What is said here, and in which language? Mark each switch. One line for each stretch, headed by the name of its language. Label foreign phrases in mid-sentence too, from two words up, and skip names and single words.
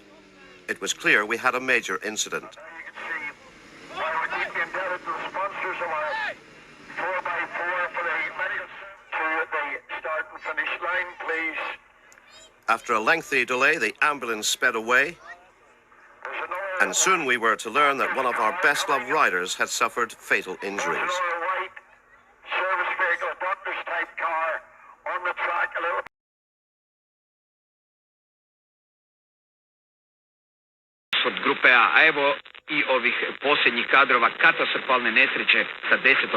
English: It was clear we had a major incident. After a lengthy delay, the ambulance sped away, and soon we were to learn that one of our best-loved riders had suffered fatal injuries.
Croatian: Od grupe A, a evo i ovih posljednjih kadrova katastrofalne nesreće sa 10.